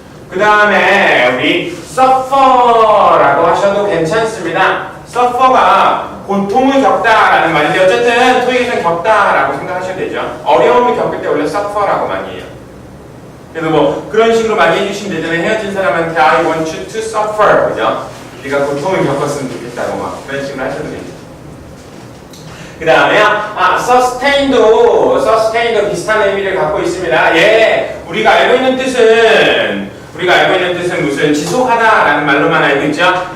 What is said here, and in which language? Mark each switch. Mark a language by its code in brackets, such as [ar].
[ko] 그 다음에 우리 suffer라고 하셔도 괜찮습니다. suffer가 고통을 겪다라는 말인데 어쨌든 토익에서는 겪다라고 생각하셔도 되죠. 어려움을 겪을 때 원래 suffer라고 많이 해요. 그래서 뭐 그런 식으로 많이 해주시면 되잖아요. 헤어진 사람한테 [en] I want you to suffer, [ko] 그죠? 네가 고통을 겪었으면 좋겠다고 막 그런 식으로 하셔도 됩니다. 그 다음에 sustain도 비슷한 의미를 갖고 있습니다. 우리가 알고 있는 뜻은 무슨 지속하다라는 말로만 알고 있죠.